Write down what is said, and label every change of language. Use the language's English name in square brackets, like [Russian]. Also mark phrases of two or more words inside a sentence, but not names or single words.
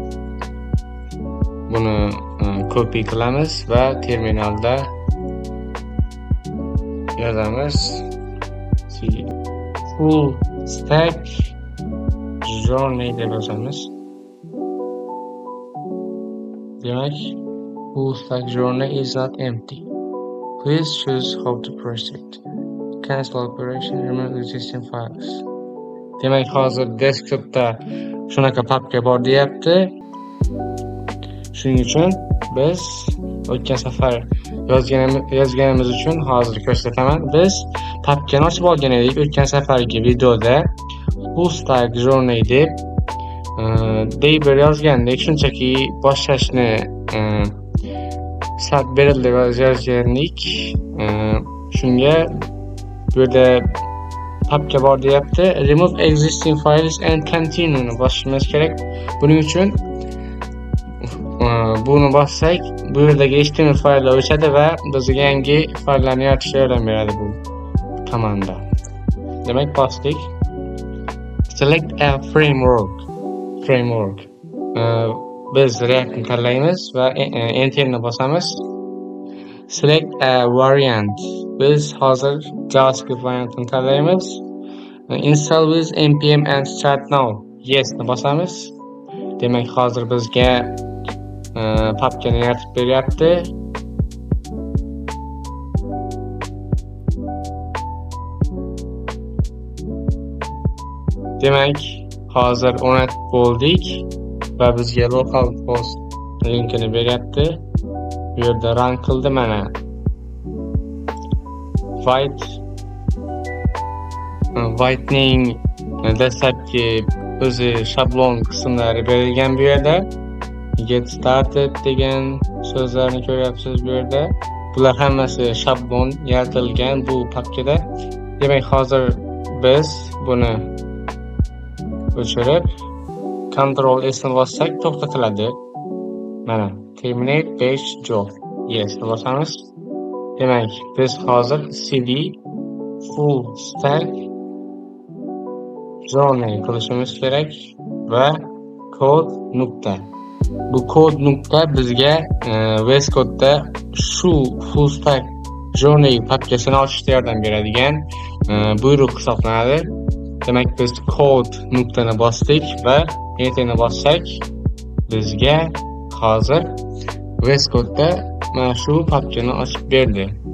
[Uzbek] Buni copy qilamiz va terminalda yozamiz. [English] Full stack journey [Uzbek] deb yozamiz. Demak, [English] full stack journey is not empty. Please choose how to proceed. Cancel operation, remove existing files. [Uzbek] Demak, hozir desktopda shunaqa papka bor deyapti. Shuning uchun biz o'tgan safar yozganimiz uchun hozir ko'rsataman. Biz papkani ochib olgan edik o'tgan safargi videoda. [English] Full stack journey [Uzbek] deb bir yozgandik. Shunchaki boshlashni start berildi va yozgandik. Shunga bu yerda papka bor deyapti. [English] Remove existing files and continue [Uzbek] ni bosishimiz kerak. Buning uchun buni bossak, bu yerdagi HTML fayllar o'chadi va bizga yangi fayllarni yaratishga yordam beradi bu komanda. Demak, bosdik. [English] Select a framework. [Uzbek] Biz React'ni tanlaymiz va Enter'ni bosamiz. [English] Select a variant. [Uzbek] Biz hozir JavaScript variantini tanlaymiz. [English] Install with npm and start now. [Uzbek] Yes ni bosamiz. Demak, hozir bizga papkani yaratib beryapti. Demak, hozir o'rnatib bo'ldik va bizga localhost linkini beryapti. Bu yerda run qildi mana. Whitening dastlabki o'zi shablon qismlari berilgan bu yerda. [English] Get started [Uzbek] degan so'zlarni ko'ryapsiz bu yerda. Bular hammasi shablon yaratilgan bu papkada. Demak, hozir biz buni o'chirib Ctrl S ni bossak to'xtatiladi. Mana [English] terminate page job. [Uzbek] Yes ni bosamiz. Demak, biz hozir cd [English] full stack journey [Uzbek] qilishimiz kerak va kod nokta. Bu kod nokta bizga VS Code'da shu [English] full stack journey [Uzbek] papkasini ochishga yordam beradigan buyruq hisoblanadi. Demak, biz kod nuqtani bosdik va enterni bossak bizga hozir VS Code'da mana shu papkani ochib berdi.